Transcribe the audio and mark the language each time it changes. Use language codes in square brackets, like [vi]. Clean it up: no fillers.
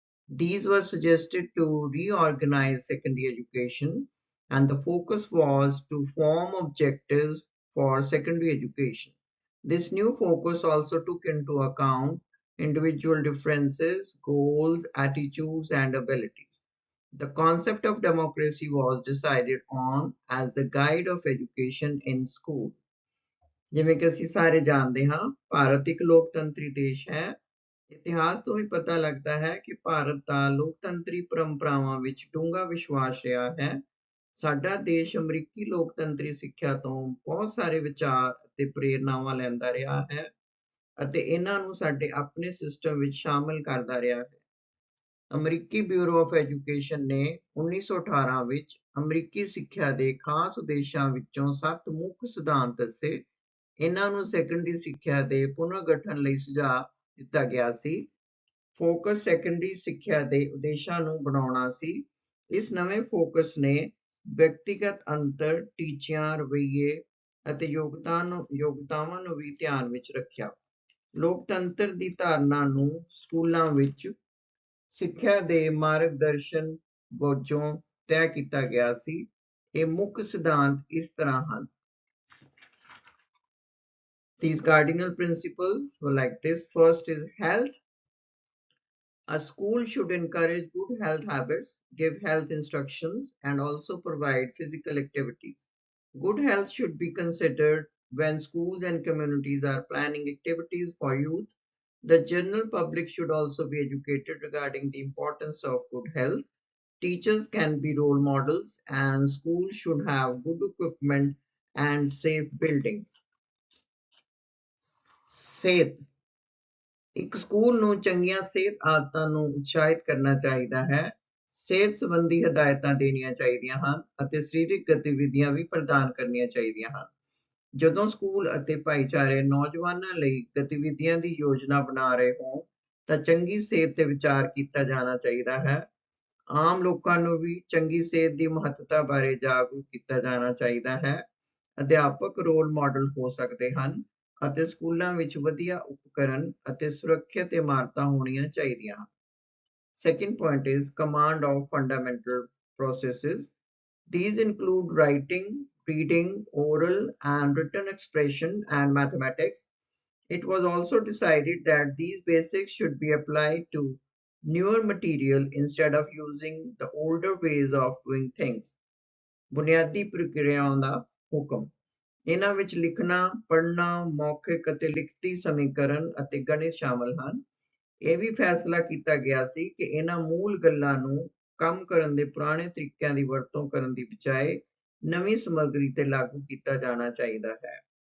[en] These were suggested to reorganize secondary education, and the focus was to form objectives for secondary education. This new focus also took into account individual differences, goals, attitudes, and abilities. The concept of democracy was decided on as the guide of education in school. [pa] ਜਿਵੇਂ ਕਿ ਅਸੀਂ ਸਾਰੇ ਜਾਣਦੇ ਹਾਂ ਭਾਰਤ ਇੱਕ ਲੋਕਤੰਤਰੀ ਦੇਸ਼ ਹੈ। ਇਤਿਹਾਸ ਤੋਂ ਵੀ ਪਤਾ ਲੱਗਦਾ ਹੈ ਕਿ ਭਾਰਤ ਦਾ ਲੋਕਤੰਤਰੀ ਪਰੰਪਰਾਵਾਂ ਵਿੱਚ ਡੂੰਘਾ ਵਿਸ਼ਵਾਸ ਰਿਹਾ ਹੈ। ਸਾਡਾ ਦੇਸ਼ ਅਮਰੀਕੀ ਲੋਕਤੰਤਰੀ ਸਿੱਖਿਆ ਤੋਂ ਬਹੁਤ ਸਾਰੇ ਵਿਚਾਰ ਅਤੇ ਪ੍ਰੇਰਨਾਵਾਂ ਲੈਂਦਾ ਰਿਹਾ ਹੈ ਅਤੇ ਇਹਨਾਂ ਨੂੰ ਸਾਡੇ ਆਪਣੇ ਸਿਸਟਮ ਵਿੱਚ ਸ਼ਾਮਲ ਕਰਦਾ ਰਿਹਾ ਹੈ। ਅਮਰੀਕੀ ਬਿਊਰੋ ਆਫ ਐਜੂਕੇਸ਼ਨ ਨੇ 1918 ਵਿੱਚ ਅਮਰੀਕੀ ਸਿੱਖਿਆ ਦੇ ਖਾਸ ਉਦੇਸ਼ਾਂ ਵਿੱਚੋਂ 7 ਮੁੱਖ ਸਿਧਾਂਤ ਦੱਸੇ। ਇਹਨਾਂ ਨੂੰ ਸੈਕੰਡਰੀ ਸਿੱਖਿਆ ਦੇ ਪੁਨਰਗਠਨ ਲਈ ਸੁਝਾਅ ਦਿੱਤਾ ਗਿਆ ਸੀ। ਫੋਕਸ ਸੈਕੰਡਰੀ ਸਿੱਖਿਆ ਦੇ ਉਦੇਸ਼ਾਂ ਨੂੰ ਬਣਾਉਣਾ ਸੀ। ਇਸ ਨਵੇਂ ਫੋਕਸ ਨੇ ਵਿਅਕਤੀਗਤ ਅੰਤਰ, ਟੀਚਿਆਂ, ਰਵੱਈਏ ਅਤੇ ਯੋਗਤਾਵਾਂ ਨੂੰ ਵੀ ਧਿਆਨ ਵਿੱਚ ਰੱਖਿਆ। ਲੋਕਤੰਤਰ ਦੀ ਧਾਰਨਾ ਨੂੰ ਸਕੂਲਾਂ ਵਿੱਚ ਸਿੱਖਿਆ ਦੇ ਮਾਰਗਦਰਸ਼ਨ ਵਜੋਂ ਤੈਅ ਕੀਤਾ ਗਿਆ ਸੀ। ਇਹ ਮੁੱਖ ਸਿਧਾਂਤ ਇਸ ਤਰ੍ਹਾਂ ਹਨ। [en] These cardinal principles were like this. First is health. A school should encourage good health habits, give health instructions, and also provide physical activities. Good health should be considered when schools and communities are planning activities for youth. The general public should also be educated regarding the importance of good health. Teachers can be role models, and schools should have good equipment and safe buildings. [pa] ਸਿਹਤ ਇੱਕ school ਨੂੰ ਚੰਗੀਆਂ ਸਿਹਤ ਆਦਤਾਂ ਨੂੰ ਉਤਸ਼ਾਹਿਤ ਕਰਨਾ ਚਾਹੀਦਾ ਹੈ। ਸਿਹਤ ਸੰਬੰਧੀ ਹਦਾਇਤਾਂ ਦੇਣੀਆਂ ਚਾਹੀਦੀਆਂ ਹਨ ਅਤੇ ਸਰੀਰਕ ਗਤੀਵਿਧੀਆਂ ਵੀ ਪ੍ਰਦਾਨ ਕਰਨੀਆਂ ਚਾਹੀਦੀਆਂ ਹਨ। ਜਦੋਂ ਸਕੂਲ ਅਤੇ ਭਾਈਚਾਰੇ ਨੌਜਵਾਨਾਂ ਲਈ ਗਤੀਵਿਧੀਆਂ ਦੀ ਯੋਜਨਾ ਬਣਾ ਰਹੇ ਹੋਣ ਤਾਂ ਚੰਗੀ ਸਿਹਤ ਤੇ ਵਿਚਾਰ ਕੀਤਾ ਜਾਣਾ ਚਾਹੀਦਾ ਹੈ। ਆਮ ਲੋਕਾਂ ਨੂੰ ਵੀ ਚੰਗੀ ਸਿਹਤ ਦੀ ਮਹੱਤਤਾ ਬਾਰੇ ਜਾਗਰੂਕ ਕੀਤਾ ਜਾਣਾ ਚਾਹੀਦਾ ਹੈ। ਅਧਿਆਪਕ ਰੋਲ ਮਾਡਲ ਹੋ ਸਕਦੇ ਹਨ ਅਤੇ ਸਕੂਲਾਂ ਵਿੱਚ ਵਧੀਆ ਉਪਕਰਨ ਅਤੇ ਸੁਰੱਖਿਅਤ ਇਮਾਰਤਾਂ ਹੋਣੀਆਂ ਚਾਹੀਦੀਆਂ ਹਨ। [en] Second point is command of fundamental processes. These include writing, reading, oral and written expression, and mathematics. It was also decided that these basics should be applied to newer material instead of using the older ways of doing things. [pa] ਬੁਨਿਆਦੀ ਪ੍ਰਕਿਰਿਆਵਾਂ ਦਾ ਹੁਕਮ। ਇਹਨਾਂ ਵਿੱਚ ਲਿਖਣਾ, ਪੜ੍ਹਨਾ, ਮੌਖਿਕ ਅਤੇ ਲਿਖਤੀ ਸਮੀਕਰਨ ਅਤੇ ਗਣਿਤ ਸ਼ਾਮਲ ਹਨ। ਇਹ ਵੀ ਫੈਸਲਾ ਕੀਤਾ ਗਿਆ ਸੀ ਕਿ ਇਹਨਾਂ ਮੂਲ ਗੱਲਾਂ ਨੂੰ ਕੰਮ ਕਰਨ ਦੇ ਪੁਰਾਣੇ ਤਰੀਕਿਆਂ ਦੀ ਵਰਤੋਂ ਕਰਨ ਦੀ ਬਜਾਏ ਨਵੀਂ ਸਮੱਗਰੀ ਤੇ ਲਾਗੂ ਕੀਤਾ ਜਾਣਾ ਚਾਹੀਦਾ ਹੈ।